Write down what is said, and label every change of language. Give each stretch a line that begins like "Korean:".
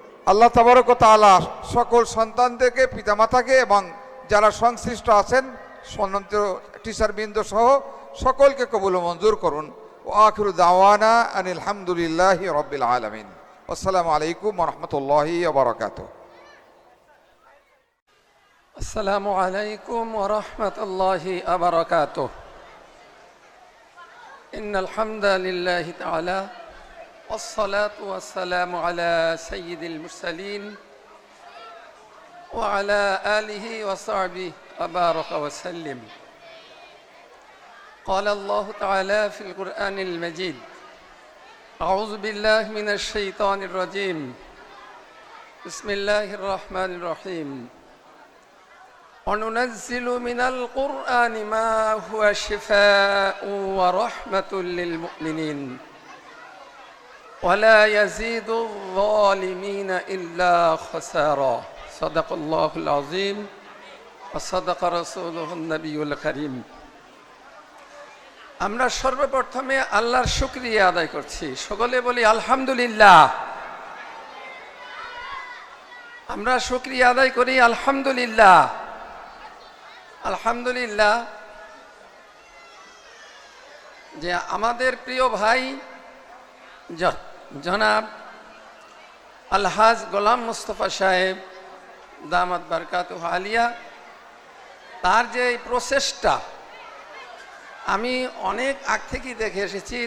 Bangla: আল্লাহ তাবারক ওয়া তাআলা সকল সন্তানদেরকে, পিতামাতাকে এবং যারা সংশ্লিষ্ট আছেন সম্মানিত টিচারবৃন্দ সহ সকলকে কবুল ও মঞ্জুর করুন।
Arabic: ওয়া আখিরু দাওয়ানা আনিল হামদুলিল্লাহি রাব্বিল আলামিন। আসসালামু আলাইকুম ওয়া রাহমাতুল্লাহি ওয়া বারাকাতুহু। السلام عليكم ورحمة الله وبركاته. إن الحمد لله تعالى والصلاة والسلام على سيد المرسلين وعلى آله وصحبه وبارك وسلم. قال الله تعالى في القرآن المجيد: أعوذ بالله من الشيطان الرجيم. بسم الله الرحمن الرحيم. وننزل من القرآن ما هو شفاء ورحمة للمؤمنين ولا يزيد الظالمين إلا خسارا. صدق الله العظيم وصدق رسوله النبي الكريم.
Bangla: আমরা সর্বপ্রথমে আল্লাহর শুকরিয়া আদায় করছি, সকলে বলি আলহামদুলিল্লাহ। আমরা শুকরিয়া আদায় করি আলহামদুলিল্লাহ। আলহামদুলিল্লাহ যে আমাদের প্রিয় ভাই জনাব আলহাজ গোলাম মুস্তফা সাহেব দামাত বারকাতুহু আলিয়া, তার যে প্রচেষ্টা আমি অনেক আগ থেকেই দেখে এসেছি।